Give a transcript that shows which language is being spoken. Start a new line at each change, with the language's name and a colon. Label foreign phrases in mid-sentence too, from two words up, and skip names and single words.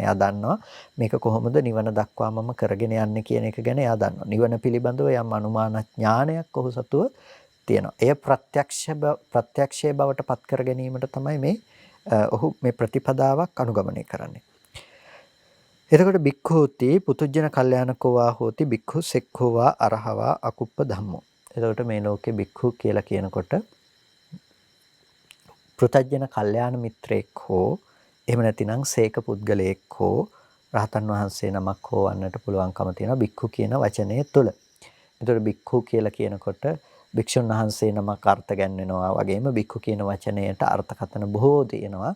Sinhala: එයා දන්නවා මේක කොහොමද නිවන දක්වා මම කරගෙන යන්නේ කියන එක ගැන එයා දන්නවා. නිවන පිළිබඳව යම් අනුමාන ඥානයක් ඔහු සතුව තියෙනවා. එය ප්‍රත්‍යක්ෂයේ බවට පත් කර ගැනීමට තමයි මේ ඔහු මේ ප්‍රතිපදාවක් අනුගමනය කරන්නේ.
Pali: එතකොට බික්ඛෝති පුතුජන කල්යාණකෝ වා හෝති බික්ඛු සෙක්ඛෝ වා අරහවා අකුප්ප ධම්මෝ.
Sinhala: එතකොට මේ ලෝකේ බික්ඛු කියලා කියනකොට පෘතජන කල්යාණ මිත්‍රයෙක් හෝ එහෙම නැතිනම් සේක පුද්ගලයෙක් හෝ රහතන් වහන්සේ නමක් හෝ වන්නට පුළුවන්කම තියෙනවා බික්ඛු කියන වචනය තුළ. එතකොට බික්ඛු කියලා කියනකොට භික්ෂුන් වහන්සේ නමක් අර්ථ ගන්නවා වගේම බික්ඛු කියන වචනයට අර්ථකථන බොහෝ දෙනවා.